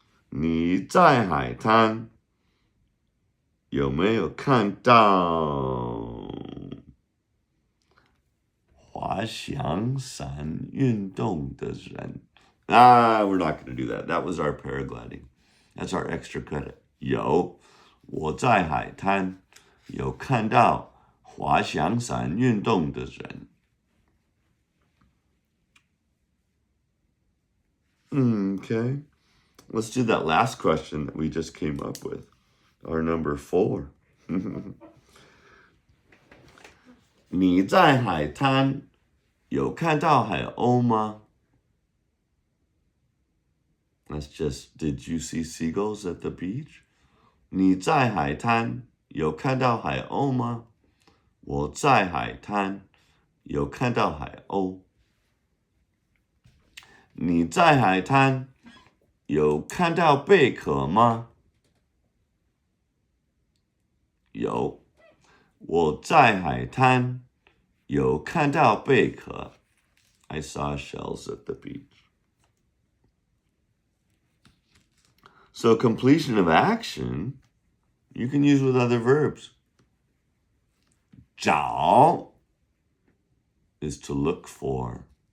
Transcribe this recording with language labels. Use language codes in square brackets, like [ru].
[zh] 你在海滩有没有看到滑翔伞运动的人？ [en] we're not going to do that. That was our paragliding. That's our extra credit. [zh] 有，我在海滩有看到滑翔伞运动的人。 [en] Okay, let's do that last question that we just came up with. Our number 4. [zh] 你在海滩有看到海鸥吗？ [en] That's just, did you see seagulls at the beach? [zh] 你在海滩有看到海鸥吗？我在海滩有看到海鸥。你在海滩有看到贝壳吗？有，我在海滩有看到贝壳。 [en] I saw shells at the beach. So completion of action, you can use with other verbs. 找 is to look for.